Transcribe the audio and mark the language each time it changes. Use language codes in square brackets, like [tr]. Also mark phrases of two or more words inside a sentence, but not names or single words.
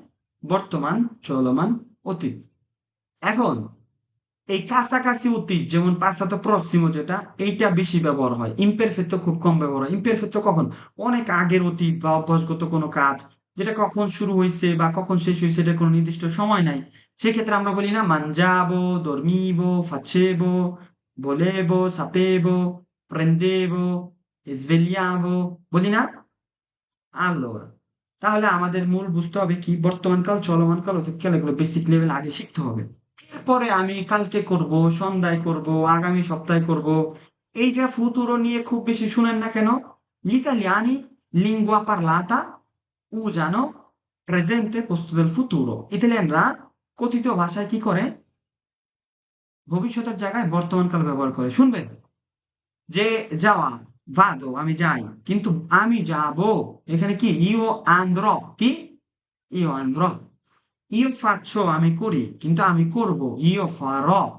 [bn] কি হয়? বর্তমান, চলমান, অতীত। এখন এই কাছাকাছি অতীত যেমন [it] passato prossimo [bn] যেটা এইটা বেশি ব্যবহার হয়, ইমপারফেক্টো খুব কম ব্যবহার হয়। ইমপারফেক্টো কখন? অনেক আগের অতীত বা অভ্যাসগত কোনো কাজ যেটা কখন শুরু হয়েছে বা কখন শেষ হয়েছে এটার কোনো নির্দিষ্ট সময় নাই। সেক্ষেত্রে আমরা বলি না [it] mangiavo, dormivo, facevo, volevo, sapevo, prendevo, svegliavo, [bn] বলি না? allora তাহলে আমাদের মূল বুঝতে হবে কি বর্তমান কাল, চলমান কাল, অতীতকাল এগুলো বেসিক লেভেল আগে শিখতে হবে। এরপরে আমি কালকে করব, সন্ধ্যায় করব, আগামী সপ্তাহে করব। এই যে ফুতুরো নিয়ে খুব বেশি শুনেন না কেন? [it] Gli italiani lingua parlata usano presente posto del futuro। [bn] ইতালিয়ানরা কথিত ভাষায় কি করে? ভবিষ্যতের জায়গায় বর্তমান কাল ব্যবহার করে। শুনবেন যে যাওয়া, ভাদো আমি যাই, কিন্তু আমি যাব এখানে কি [it] io andrò, [bn] কি [it] io andrò. io faccio [bn] আমি করি, কিন্তু আমি করব [it] io farò.